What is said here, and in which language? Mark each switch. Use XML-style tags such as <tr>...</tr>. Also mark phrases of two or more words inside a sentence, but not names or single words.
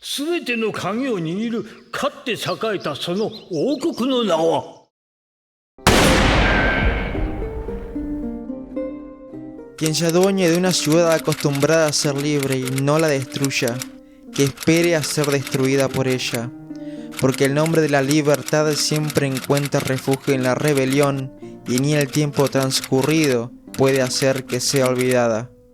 <ja>全ての鍵を握るかって栄えたその王国の名は。</ja> <es>Quien se adueñe de una ciudad acostumbrada a ser libre y no la destruya, que espere a ser destruida por ella, porque el nombre de la libertad siempre encuentra refugio en la rebelión y ni el tiempo transcurrido puede hacer que sea olvidada.</es>